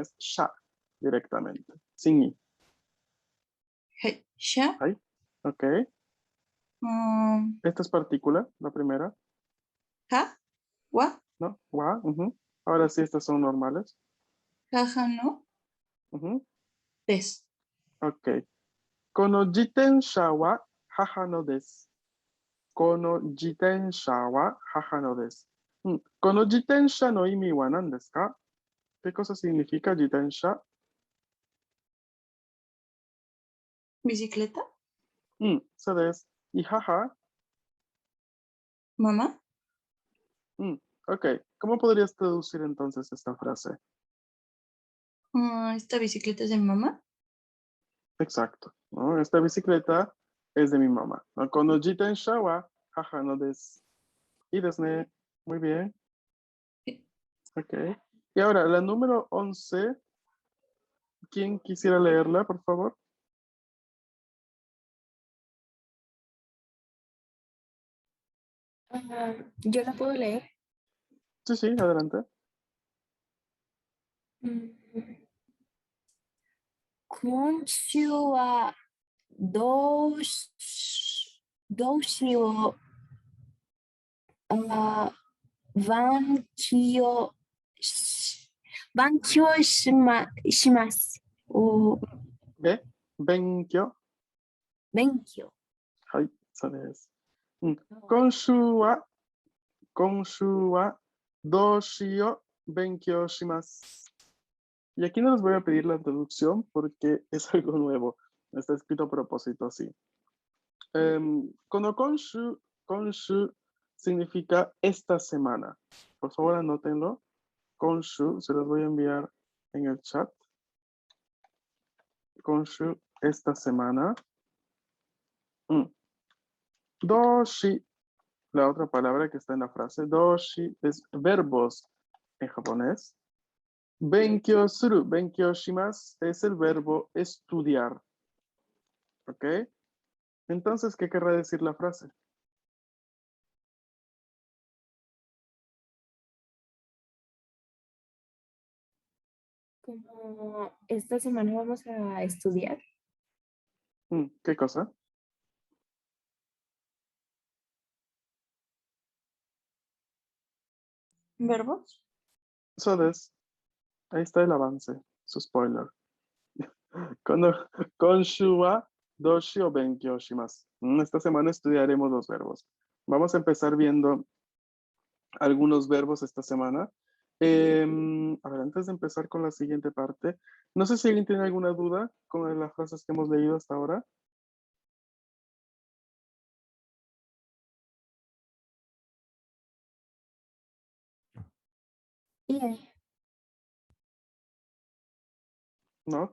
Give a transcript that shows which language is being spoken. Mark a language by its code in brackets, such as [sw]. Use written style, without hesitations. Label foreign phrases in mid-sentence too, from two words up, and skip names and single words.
[es] Es sha directamente. Sin i. [ja] He, sha. [es] Ahí. Ok. um, Esta es partícula, la primera. [ja] は、わ, [es] ¿No? Wa. Ujú. Ahora sí, estas son normales. [ja] じゃじゃの, [es] Ujú. [ja] des. [es] Ok. [ja] この自転車は母のです. この自転車は母のです. この自転車の意味は何ですか? [es] ¿Qué cosa significa jitensha? Bicicleta, [ja] そうです。Y 母. [es] mamá. Ok. ¿Cómo podrías traducir entonces esta frase? Esta bicicleta es de mi mamá. Exacto, ¿no? Esta bicicleta es de mi mamá. ¿No? [ja] この自転車は母のです. Yですね. [es] Muy bien. Ok. Y ahora, la número 11. ¿Quién quisiera leerla, por favor? yo la puedo leer. Sí, sí, adelante. [ja] 今週は動詞バンキョウバンキョウします. O [es] ¿Ve? Benkyo. [ja] benkyo. はい、そうです。今週はどうしよう勉強します. [es] Y aquí no les voy a pedir la traducción porque es algo nuevo. Está escrito a propósito así. [ja] この今週 [es] significa esta semana. Por favor, anótenlo. Konshu, se los voy a enviar en el chat. Konshu, esta semana. Doshi, la otra palabra que está en la frase. Doshi es verbos en japonés. [ja] 勉強する、勉強します [es] es el verbo estudiar. ¿Ok? Entonces, ¿qué querrá decir la frase? Como esta semana vamos a estudiar. ¿Qué cosa? ¿Verbos? [ja] そうです. [es] Ahí está el avance, su spoiler. [ja] 今週は動詞を勉強します. [es] Esta semana estudiaremos los verbos. Vamos a empezar viendo algunos verbos esta semana. A ver, antes de empezar con la siguiente parte, no sé si alguien tiene alguna duda con las frases que hemos leído hasta ahora. ¿No?